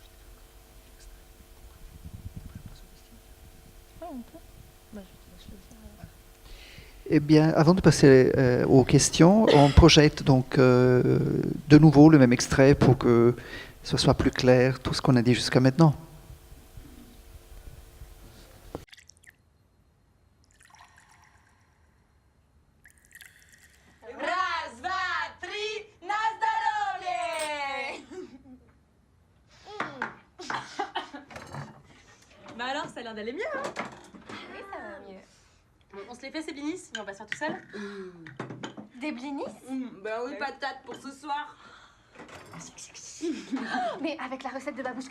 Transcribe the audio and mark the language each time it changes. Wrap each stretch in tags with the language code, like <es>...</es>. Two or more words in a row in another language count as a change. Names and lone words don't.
<fr>Eh bien, avant de passer aux questions, on projette donc de nouveau le même extrait pour que ce soit plus clair tout ce qu'on a dit jusqu'à maintenant.</fr> <ru>Раз, два, три, на здоровье!</ru> <fr>Bah alors, ça a l'air d'aller mieux, hein? Oui, ça va mieux. On se les fait ces blinis et on va se faire tout seul? Des blinis? Ben oui, patate pour ce soir. Mais avec la recette de Babouchka?</fr>